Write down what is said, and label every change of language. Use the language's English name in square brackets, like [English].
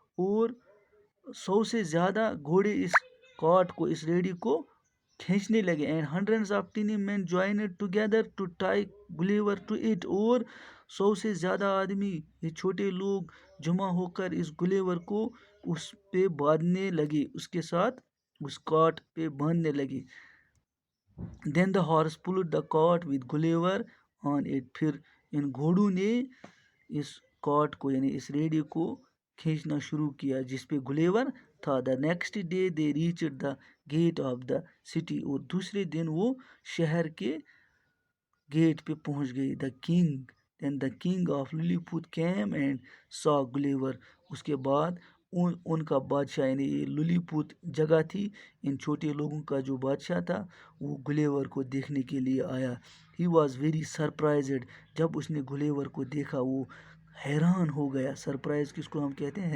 [Hindi] और 100 से ज़्यादा घोड़े इस कार्ट को, इस रेडी को खींचने लगे. [English] And hundreds of tiny man joined together to tie Gulliver to it. [Hindi] और 100 से ज़्यादा आदमी, ये छोटे लोग जमा होकर इस गुलेवर को उस पे बांधने लगे, उसके साथ उस कार्ट पे बांधने लगे. [English] Then the horse pulled the cart with Gulliver on it. [Hindi] फिर इन घोड़ों ने इस कार्ट को यानी इस रेडी को खींचना शुरू किया जिस पे गुलेवर था. [English] The next day they reached the gate of the city. [Hindi] और दूसरे दिन वो शहर के गेट पे पहुंच गई. [English] Then the king of Lilliput came and saw Gulliver. [Hindi] उसके बाद उनका बादशाह यानी ये लुलीपुत जगह थी, इन छोटे लोगों का जो बादशाह था वो गुलेवर को देखने के लिए आया. [English] He was very surprised. [Hindi] जब उसने गुलेवर को देखा वो हैरान हो गया. सरप्राइज किसको हम कहते हैं?